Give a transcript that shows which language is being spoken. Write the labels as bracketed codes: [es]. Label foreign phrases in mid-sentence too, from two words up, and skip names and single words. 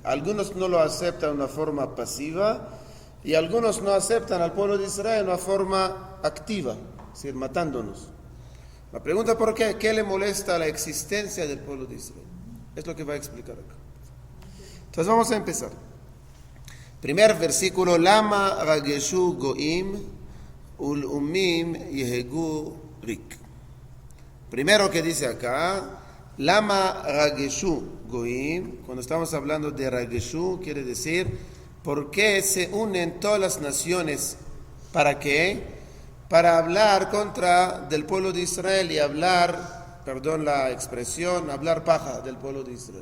[es] Algunos no lo aceptan de una forma pasiva y algunos no aceptan al pueblo de Israel de una forma activa, es decir, matándonos. La pregunta ¿por qué? ¿Qué le molesta la existencia del pueblo de Israel? Es lo que va a explicar acá. Entonces vamos a empezar. [he] Primer versículo, למה רגשו גוים ולאמים יהגו ריק. [es] Primero que dice acá, [he] למה רגשו גוים, [es] cuando estamos hablando de rageshu, quiere decir, ¿por qué se unen todas las naciones? ¿Para qué? Para hablar contra del pueblo de Israel y hablar, perdón la expresión, hablar paja del pueblo de Israel.